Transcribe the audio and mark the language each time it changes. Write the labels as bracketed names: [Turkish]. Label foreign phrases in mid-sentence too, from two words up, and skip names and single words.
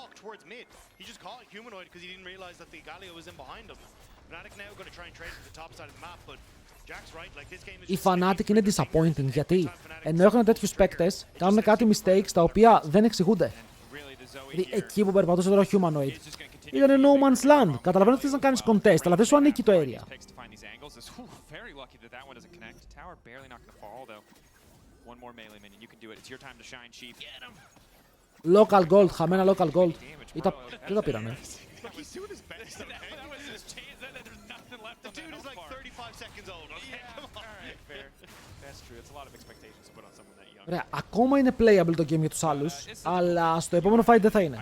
[Greek] Η Fnatic είναι disappointing γιατί ενώ έχουν τέτοιους παίκτες, κάνουν κάτι mistakes τα οποία δεν εξηγούνται. Δηλαδή εκεί που περπατούσε τώρα ο Humanoid ήταν [English] no man's land. [Greek] Καταλαβαίνω ότι θες να κάνεις contest, αλλά δεν σου ανήκει το area. [English] Local gold, [Greek] χαμένα [English] local gold. [Greek] Τι τα πήρανε. Ωραία, ακόμα είναι playable το game για τους άλλους, αλλά στο επόμενο fight δεν θα είναι.